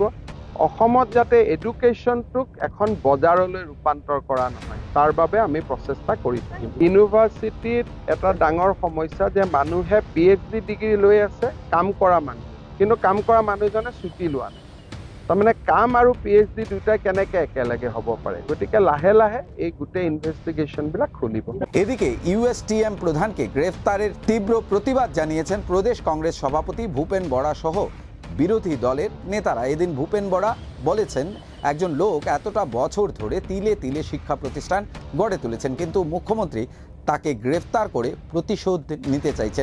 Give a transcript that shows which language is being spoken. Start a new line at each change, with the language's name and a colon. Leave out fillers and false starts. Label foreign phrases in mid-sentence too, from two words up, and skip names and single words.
Assamese: অসমত যাতে এডুকেশ্যনটোক এখন বজাৰলৈ ৰূপান্তৰ কৰা নহয়, তাৰ বাবে আমি প্ৰচেষ্টা কৰি থাকিম। ইউনিভাৰ্চিটিত এটা ডাঙৰ সমস্যা যে মানুহে PhD ডিগ্ৰী লৈ আছে, কাম কৰা মানুহ, কিন্তু কাম কৰা মানুহজনে ছুটি লোৱা নাই। তাৰমানে কাম আৰু PhD দুটাই কেনেকৈ একেলগে হ'ব পাৰে? গতিকে লাহে লাহে এই গোটেই ইনভেষ্টিগেশ্যনবিলাক খুলিব।
Bangla: এদিকে USTM প্রধানকে গ্রেফতারের তীব্র প্রতিবাদ জানিয়েছেন প্রদেশ কংগ্রেস সভাপতি ভূপেন বরা সহ বিরোধী দলের নেতারা। এদিন ভূপেন বরা বলেছেন, একজন লোক এতটা বছর ধরে তিলে তিলে শিক্ষা প্রতিষ্ঠান গড়ে তুলেছেন, কিন্তু মুখ্যমন্ত্রী তাকে গ্রেফতার করে প্রতিশোধ নিতে চাইছেন।